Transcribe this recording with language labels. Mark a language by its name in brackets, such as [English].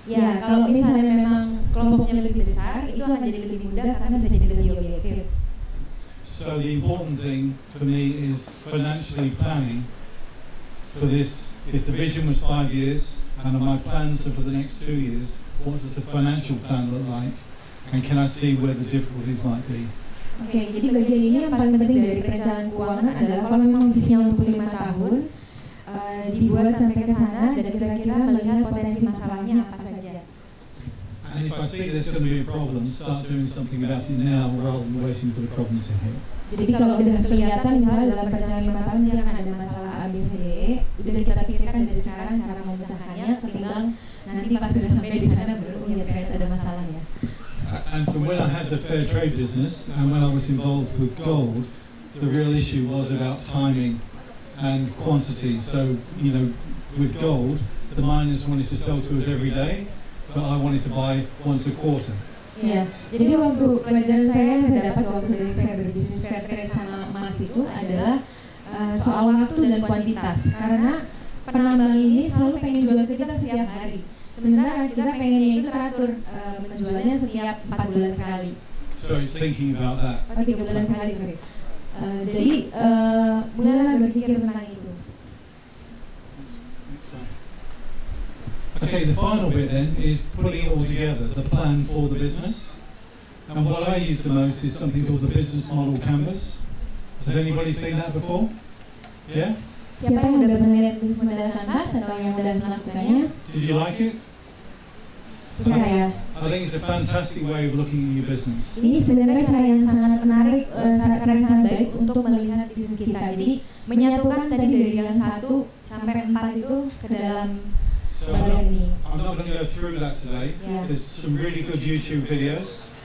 [Indonesian] Ya, kalau misalnya memang kelompoknya lebih besar, itu akan jadi lebih mudah karena bisa jadi lebih objektif. [English] So the important thing for me is financially planning for this. If the vision was 5 years and my plans are for the next 2 years, what does the financial plan look like? And can I see where the difficulties might be? [Indonesian] Oke, jadi bagian ini yang paling penting dari perencanaan keuangan adalah kalau memang visinya untuk 5 tahun, dibuat sampai ke sana dan kira-kira melihat potensi masalahnya apa saja. [English] And if I see there's going to be a problem, start doing something about it now rather than waiting for the problem to hit. [Indonesian] Jadi kalau udah kelihatan misalnya dalam perjalanan 5 tahun dia akan ada masalah A, B, C, D, E, udah kita pikirkan dari sekarang cara memecahkannya, ketimbang nanti pas sudah sampai di sana baru ternyata ada masalah ya. [English] And from when I had the fair trade business and when I was involved with gold, the real issue was about timing and quantity. So, you know, with gold, the miners wanted to sell to us every day, but I wanted to buy once a quarter. [Indonesian] Ya, jadi waktu pelajaran saya dapat waktu dari saya berbisnis fair trade sama emas itu adalah soal waktu dan kuantitas. Karena penambang ini selalu pengen jual ke kita setiap hari. Sementara kita pengennya itu teratur, menjualnya setiap 4 bulan sekali. [English] So it's thinking about that. [Indonesian] 3 bulan sekali, sorry. Jadi mulailah berpikir tentang itu. [English] Okay, the final bit then is putting it all together, the plan for the business. And what I use the most is something called the business model canvas. Has anybody seen that before? Yeah? [Indonesian] Siapa yang udah pernah lihat bisnis model canvas atau yang udah melakukannya? [English] Did you like it? [Indonesian] Suka ya. [English] I think it's a fantastic way of looking at your business. [Indonesian] Ini sebenarnya cara yang sangat menarik, cara yang sangat baik untuk melihat bisnis kita. Jadi menyatukan tadi dari yang 1 sampai 4 itu ke dalam. [English] So I'm not going to go through that today. Yeah. There's some really good YouTube videos.